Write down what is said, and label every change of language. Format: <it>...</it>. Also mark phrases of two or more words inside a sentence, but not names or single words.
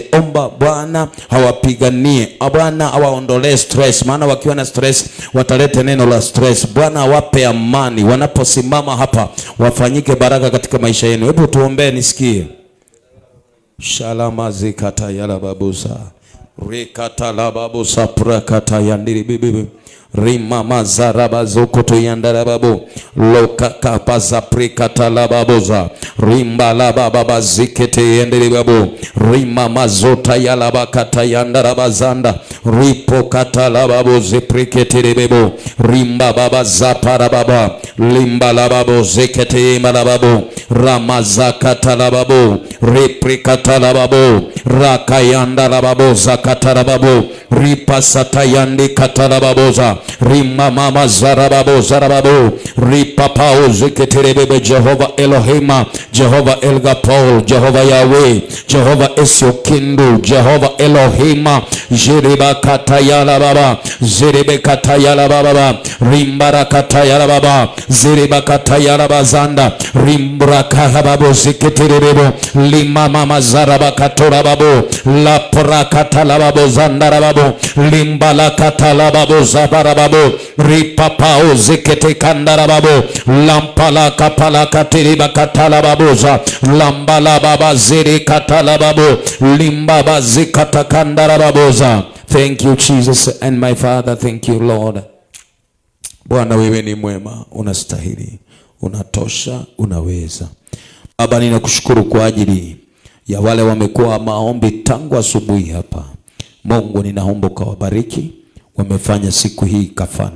<sw>Omba Bwana hawapiganie, Bwana hawaondolee stress, maana wakiwa na stress watalete neno la stress. Bwana awape amani wanaposimama hapa, wafanyike baraka katika maisha yenu. Hebu tuombee nisikie. Shalama zikata yala babusa Rikata la babu saprakata yandiri bibi Rima mazaraba zokoto yandara babu Loka kapa zaprikata la babuza Rimba la baba zikete yandiri babu Rima mazota yala bakata yandara bazanda Ripo kata la babu ziprikete babu Rimba baba zapara baba Limba la babu zikete yima la babu Ramazakata la babu Riprikata la babu Rakayanda la babu zakatarababu ripa satayandi katarababoza rima mama zarababu zarababu ripa pauzi keterebebe. Jehova Elohima, Jehova Elgapol, Jehova Yahweh, Jehova Esiokindu, Jehova Elohima, Jiriba katayala baba, Ziribe katayala baba, Rimbara katayala baba, Ziriba katayala bazanda, Rimbra karababu ziketerebebe, Lima mama zaraba katorababu, La prakatalababo zandarababo, Limbala katalababo zabarababo, Ripapao zikete kandarababo, Lampala kapala katiriba katalababoza, Lambala baba ziri katalababo, Limbaba zikata kandarababoza.</sw> <en>Thank you Jesus and my Father, thank you Lord.</en> <sw>Bwana wewe ni mwema, unastahili, unatosha, unaweza. Baba ninakushukuru kwa ajili ya wale wamekuwa maombi tangu asubuhi hapa. Mungu ninaomba ukawabariki, wamefanya siku hii kafana.</sw>